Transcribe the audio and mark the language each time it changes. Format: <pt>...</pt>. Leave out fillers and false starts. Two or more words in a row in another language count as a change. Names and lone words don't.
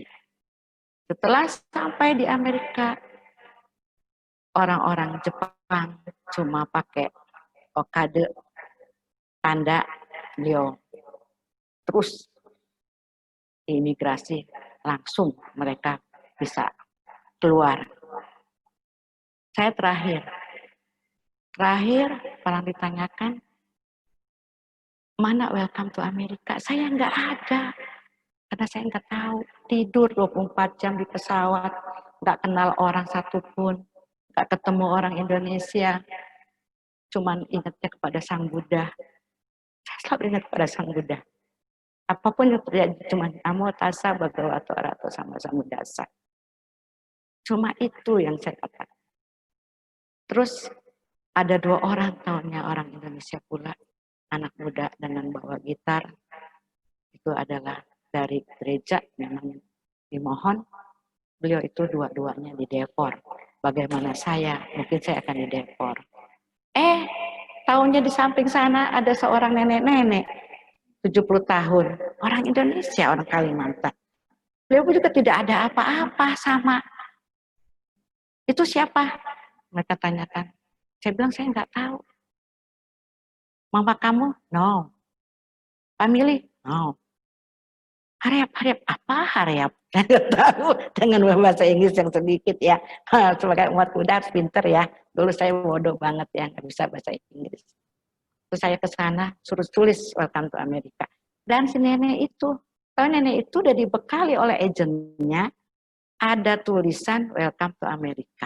<id>Setelah sampai di Amerika, orang-orang Jepang cuma pakai okade, tanda beliau. Terus di imigrasi langsung mereka bisa keluar. Saya terakhir orang ditanyakan, mana</id> <en>welcome to Amerika?</en> <id>Saya nggak ada. Karena saya nggak tahu. Tidur 24 jam di pesawat. Nggak kenal orang satupun. Nggak ketemu orang Indonesia. Cuman ingatnya kepada Sang Buddha. Saya selalu ingat kepada Sang Buddha. Apapun yang terjadi, cuma</id> <pi>namo tassa bhagavato arahato sama sambuddhassa.</pi> <id>Cuma itu yang saya katakan. Terus ada 2 orang tahunnya orang Indonesia pula. Anak muda dengan bawa gitar. Itu adalah dari gereja, memang dimohon. Beliau itu dua-duanya didepor. Bagaimana saya? Mungkin saya akan didepor. Taunya di samping sana ada seorang nenek-nenek 70 tahun, orang Indonesia, orang Kalimantan. Beliau juga tidak ada apa-apa sama. Itu siapa? Mereka tanyakan. Saya bilang saya nggak tahu. Mama kamu?</id> <en>No. Family? No.</en> <id>Harap, apa harap? Saya nggak tahu dengan bahasa Inggris yang sedikit ya. Sebagai umat muda harus pinter ya. Dulu saya bodoh banget ya, nggak bisa bahasa Inggris. Terus saya ke sana, suruh tulis</id> <en>Welcome to America.</en> <id>Dan si nenek itu, kalau nenek itu udah dibekali oleh agennya, ada tulisan</id> <en>Welcome to America.</en>